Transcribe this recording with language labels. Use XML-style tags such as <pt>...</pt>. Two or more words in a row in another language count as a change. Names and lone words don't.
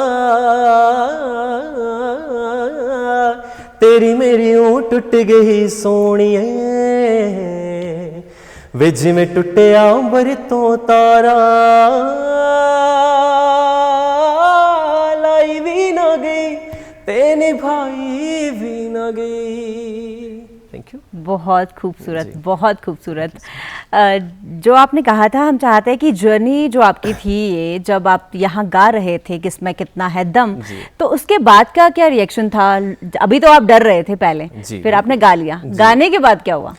<pa>ਤੇਰੀ ਮੇਰੀ ਓ ਟੁੱਟ ਗਈ ਸੋਹਣੀਏ, ਵੇ ਜਿਵੇਂ ਟੁੱਟਿਆ ਅੰਬਰ ਤੋਂ ਤਾਰਾ, ਲਾਈ ਵੀ ਨਾ ਗਈ ਤੇ ਨਿਭਾਈ ਵੀ ਨਾ ਗਈ।</pa> <en>Thank you.</en> <hi>बहुत खूबसूरत, बहुत खूबसूरत। जो आपने कहा था, हम चाहते हैं कि जर्नी जो आपकी थी ये, जब आप यहाँ गा रहे थे किसमें कितना है दम, तो उसके बाद का क्या रिएक्शन था? अभी तो आप डर रहे थे पहले, फिर आपने गा लिया, गाने के बाद क्या हुआ?</hi>